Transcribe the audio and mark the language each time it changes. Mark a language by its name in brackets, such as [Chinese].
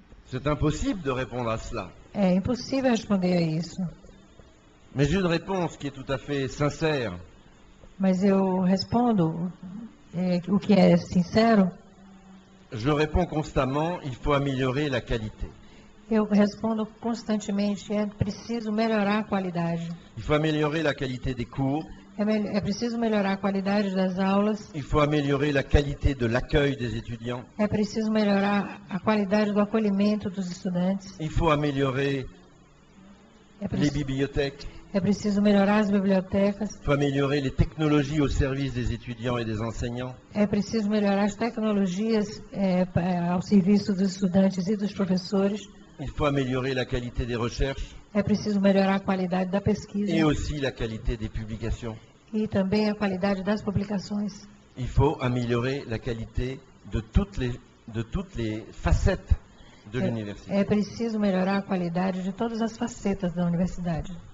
[French] C'est impossible de répondre à cela. [Portuguese] É impossível responder a isso. [French] Mais j'ai une réponse qui est tout à fait sincère. [Portuguese] Mas eu respondo o que é sincero. [French] Je réponds constamment, il faut améliorer la qualité. [Portuguese] Eu respondo constantemente, é preciso melhorar a qualidade. [French] Il faut améliorer la qualité des cours. [Portuguese] É preciso melhorar a qualidade das aulas. [French] Il faut améliorer la qualité de l'accueil des étudiants. [Portuguese] É preciso melhorar a qualidade do acolhimento dos estudantes. [French] Il faut améliorer les bibliothèques. [Portuguese] É preciso melhorar as bibliotecas. [French] Il faut améliorer les technologies au service des étudiants et des enseignants. [Portuguese] É preciso melhorar as tecnologias ao serviço dos estudantes e dos professores. [French] Il faut améliorer la qualité des recherches [Portuguese] É preciso melhorar a qualidade da pesquisa [French] et aussi la qualité des publications. [Portuguese] e também a qualidade das publicações. [French] Il faut améliorer la qualité de toutes les facettes de l'université. [Portuguese] É preciso melhorar a qualidade de todas as facetas da universidade.